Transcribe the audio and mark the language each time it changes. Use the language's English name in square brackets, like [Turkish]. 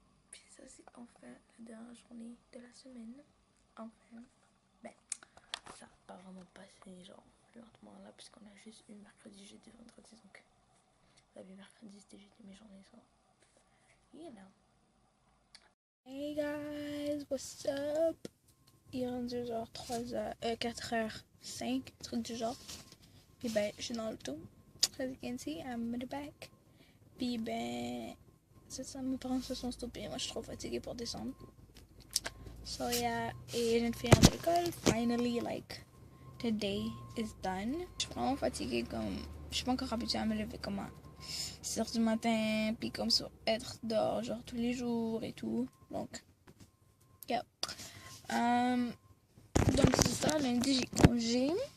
[French] Puis ça, c'est enfin la dernière journée de la semaine. Enfin, ben, ça n'a pas vraiment passé genre lentement là, puisqu'on a juste eu mercredi, jeudi, vendredi. Donc, la vie mercredi, c'était jeudi, mes journées, ça. [English] You know. Hey guys, what's up? [French] Il est rendu genre 4h05, truc du genre. Puis ben, je suis dans l'auto. [English] As you can see, I'm in the back. [French] Puis ben, c'est ça, mes parents se sont stoppés. Moi, je suis trop fatiguée pour descendre. [English] So yeah, [French] et je viens de finir l'école. [English] Finally, like, today is done. [French] Je suis vraiment fatiguée, comme, je suis pas encore habituée à me lever comme à 6h du matin, puis comme ça, être dehors, genre, tous les jours et tout. Donc, yeah. Donc, c'est ça, lundi, j'ai congé.